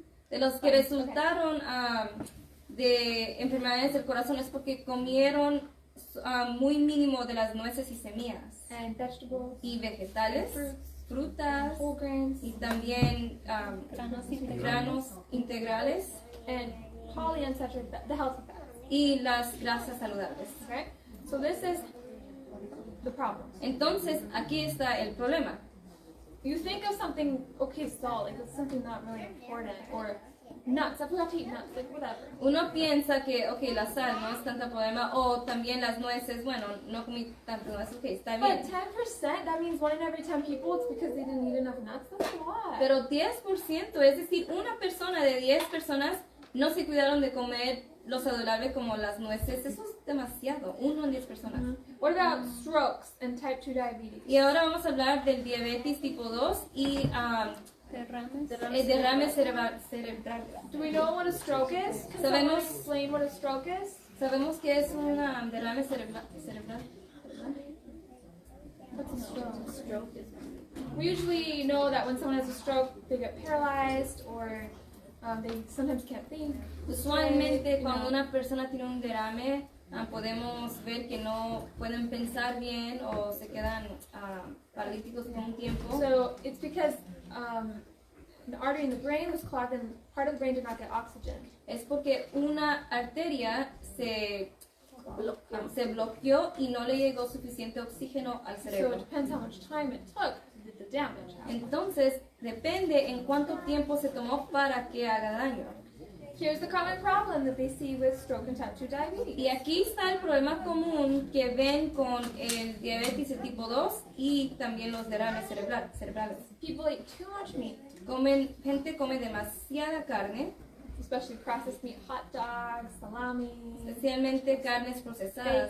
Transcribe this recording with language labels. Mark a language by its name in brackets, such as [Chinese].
[Spanish] de los que resultaron de enfermedades del corazón es porque comieron muy mínimo de las nueces y semillas [English] And vegetables, [Spanish] y vegetales, frutas [English] whole grains, [Spanish] y también granos integrales [English] and polyunsaturated fat, the healthy fats. [Spanish] y las grasas saludables. [English] Okay? So this is the problem. [Spanish] Entonces aquí está el problema. [English] You think of something, okay, salt, like it's something not really important, or nuts, I forgot to eat nuts, like whatever. [Spanish] Uno piensa que, ok, la sal no es tanto problema, o también las nueces, bueno, no comí tantas nueces, ok, está bien. [English] But 10%, that means 1 in every 10 people, it's because they didn't eat enough nuts. That's a lot. [Spanish] Pero 10%, es decir, una persona de 10 personas no se cuidaron de comer lo saludable como las nueces. Eso es demasiado, 1 en 10 personas. [English] What about strokes and type 2 diabetes? [Spanish] Y ahora vamos a hablar del diabetes tipo 2 y el derrame cerebral. [English] Do we know what a stroke is? Can someone explain what a stroke is? [Spanish] ¿Sabemos qué es un derrame cerebral? [English] What's a stroke? We usually know that when someone has a stroke, they get paralyzed or they sometimes can't think. [Spanish] Usualmente cuando una persona tiene un derrame podemos ver que no pueden pensar bien o se quedan paralíticos por un tiempo. [English] So it's because an artery in the brain was clogged and part of the brain did not get oxygen. [Spanish] Es porque una arteria se bloqueó y no le llegó suficiente oxígeno al [English] So it [Spanish] cerebro. [English] depends how much time it took to get the damage. [Spanish] Entonces depende en cuánto tiempo se tomó para que haga daño. [English] Here's the common problem that they see with stroke and type 2 diabetes. [Spanish] Y aquí está el problema común que ven con el diabetes de tipo 2 y también los derrames cerebrales. [English] People eat too much meat, [Spanish] Gente come demasiada carne, [English] especially processed meat, hot dogs, salami, [Spanish] especialmente carnes procesadas,